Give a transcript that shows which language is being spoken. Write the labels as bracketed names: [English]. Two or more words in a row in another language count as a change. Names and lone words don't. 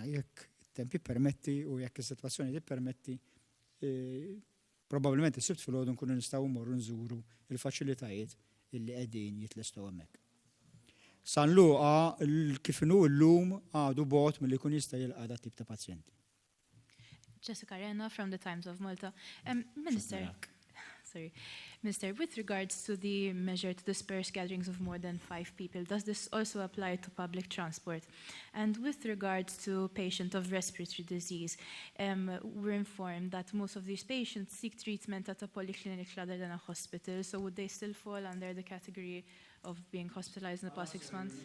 [Maltese] Jekk it-temp jippermetti u jekk is-sitwazzjoni tippermetti, probabbilment is-sibt filgħodu nkunu nistgħu mmorru nżuru il-faċilitajiet illi qegħdin jitlestgħu hemmhekk. Sanluqa kif inhu llum għadu bogħod milli jkun jista' jilqa' dat tip ta' pazjenti. [English] Jessica Arena from the Times of Malta. Minister, with regards to the measure to disperse gatherings of more than 5 people, does this also apply to public transport? And with regards to patients of respiratory disease, we're informed that most of these patients seek treatment at a polyclinic rather than a hospital, so would they still fall under the category of being hospitalized in the past 6 months?